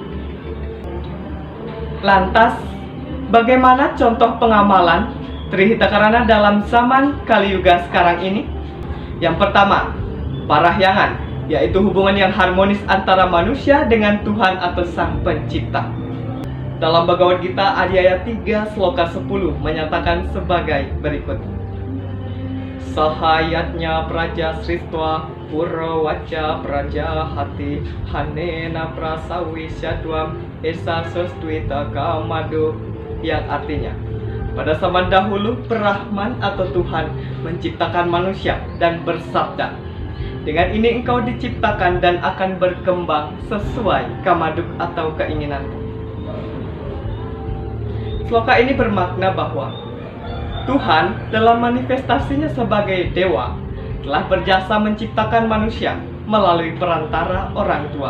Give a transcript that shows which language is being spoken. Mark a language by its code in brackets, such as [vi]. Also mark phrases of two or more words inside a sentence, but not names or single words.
[id] Lantas, bagaimana contoh pengamalan Trihita Karana dalam zaman Kali Yuga sekarang ini? Yang pertama, parahyangan yaitu hubungan yang harmonis antara manusia dengan Tuhan atau Sang Pencipta. Dalam Bhagavad Gita Adhyaya 3 Sloka 10 menyatakan sebagai berikut. [sa] Sahayatnya praja sristva purwaca praja hati hanena prasawisyadwam esa sostwita kamadu, [id] yang artinya, pada zaman dahulu Brahman atau Tuhan menciptakan manusia dan bersabda, dengan ini engkau diciptakan dan akan berkembang sesuai kamaduk atau keinginanmu. Sloka ini bermakna bahwa Tuhan dalam manifestasinya sebagai dewa telah berjasa menciptakan manusia melalui perantara orang tua.